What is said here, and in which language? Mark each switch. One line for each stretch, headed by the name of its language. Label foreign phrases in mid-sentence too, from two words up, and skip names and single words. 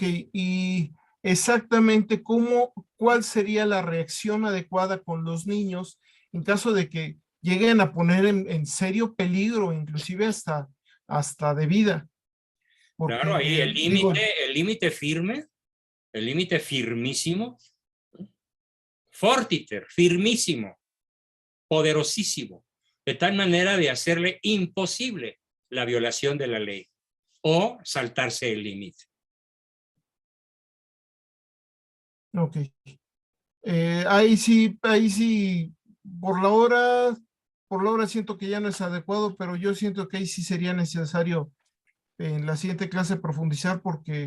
Spanish: Y exactamente cuál sería la reacción adecuada con los niños en caso de que lleguen a poner en serio peligro, inclusive hasta de vida. Porque, Claro, ahí el digo, límite firme, el límite firmísimo, fortiter, firmísimo, poderosísimo, de tal manera de hacerle imposible la violación de la ley o saltarse el límite. ok. Ahí sí, por la hora siento que ya no es adecuado, pero yo siento que ahí sí sería necesario en la siguiente clase profundizar porque